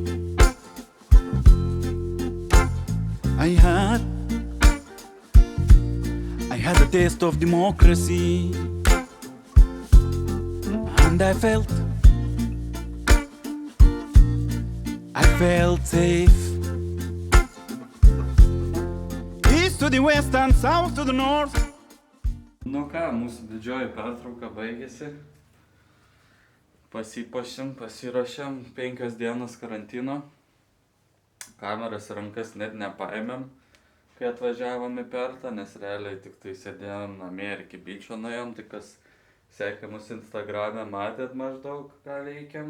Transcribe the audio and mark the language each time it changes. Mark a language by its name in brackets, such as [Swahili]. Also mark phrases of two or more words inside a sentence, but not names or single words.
[English] I had a taste of democracy, and I felt safe. East to the west and south to the north. [Lithuanian] Nu ką, mūsų didžioji pertrauka baigėsi. Pasipuošėm, pasiruošėm 5 dienas karantino. Kameras į rankas net nepaėmėm, kai atvažiavom į Pertą, nes realiai tik tai sėdėjom namie ir iki byčio nuėjom, tai kas sekė mus Instagrame, matėt maždaug, ką veikiam.